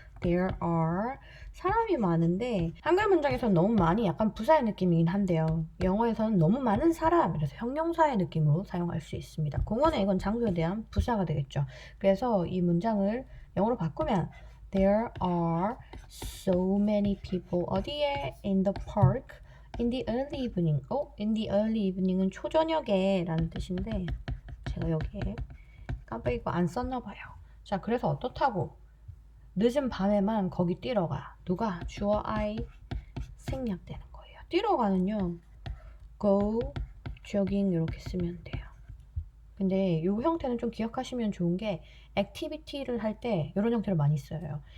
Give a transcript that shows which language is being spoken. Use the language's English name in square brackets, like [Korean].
[English] There are [Korean] 사람이 많은데 한글 문장에서는 너무 많이 약간 부사의 느낌이긴 한데요. 영어에서는 너무 많은 사람, 그래서 형용사의 느낌으로 사용할 수 있습니다. 공원에 이건 장소에 대한 부사가 되겠죠. 그래서 이 문장을 영어로 바꾸면 [English] There are so many people [Korean] 어디에? [English] In the park in the early evening. in the early evening [Korean] 은 초저녁에 라는 뜻인데 제가 여기에 깜빡이고 안 썼나 봐요. 자, 그래서 어떻다고? 늦은 밤에만 거기 뛰러 가. 누가? 주어 I 생략되는 거예요. 뛰러 가는요. [English] go, jogging [Korean] 이렇게 쓰면 돼요. 근데 이 형태는 좀 기억하시면 좋은 게 액티비티를 할 때 이런 형태를 많이 써요.